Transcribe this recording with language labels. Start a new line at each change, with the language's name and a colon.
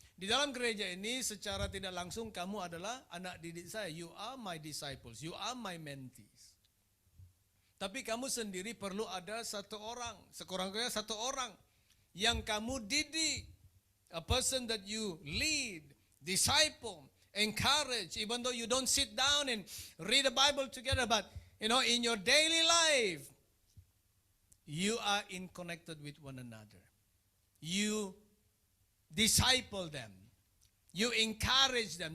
Malay: Di dalam gereja ini secara tidak langsung kamu adalah anak didik saya.
English: You are my disciples, you are my mentees.
Malay: Tapi kamu sendiri perlu ada satu orang, sekurang-kurangnya satu orang yang kamu didik.
English: A person that you lead, disciple, encourage, even though you don't sit down and read the Bible together, but in your daily life, you are connected with one another. You disciple them. You encourage them.